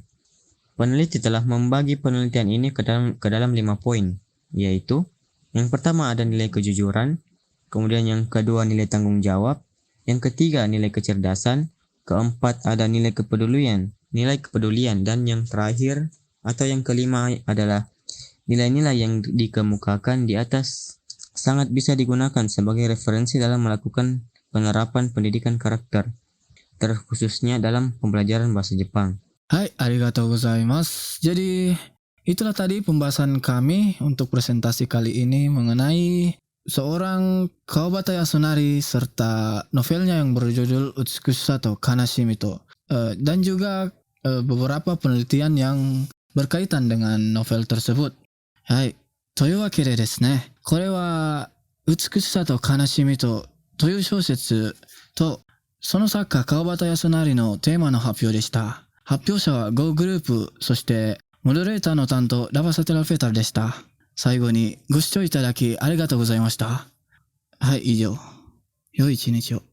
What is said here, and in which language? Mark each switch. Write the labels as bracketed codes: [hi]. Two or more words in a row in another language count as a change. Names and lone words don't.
[id] Peneliti telah membagi penelitian ini ke dalam 5 poin, yaitu yang pertama ada nilai kejujuran, kemudian yang kedua nilai tanggung jawab, yang ketiga nilai kecerdasan, keempat ada nilai kepedulian, dan yang terakhir atau yang kelima adalah nilai-nilai yang dikemukakan di atas sangat bisa digunakan sebagai referensi dalam melakukan penerapan pendidikan karakter, terkhususnya dalam pembelajaran bahasa Jepang. [ja] Hai, ありがとうございます. [id] Jadi, itulah tadi pembahasan kami untuk presentasi kali ini mengenai seorang Kawabata Yasunari serta novelnya yang berjudul Utsuku Sato Kanashimito. Dan juga beberapa penelitian yang berkaitan dengan novel tersebut. [ja] Hai, というわけでですね、これは美しさと悲しみとという小説とその作家川端康成のテーマの発表でした。発表者は Go グループ、そしてモデレーターの担当ラバサテラフェタルでした。最後にご視聴いただきありがとうございました。はい、以上。良い一日を。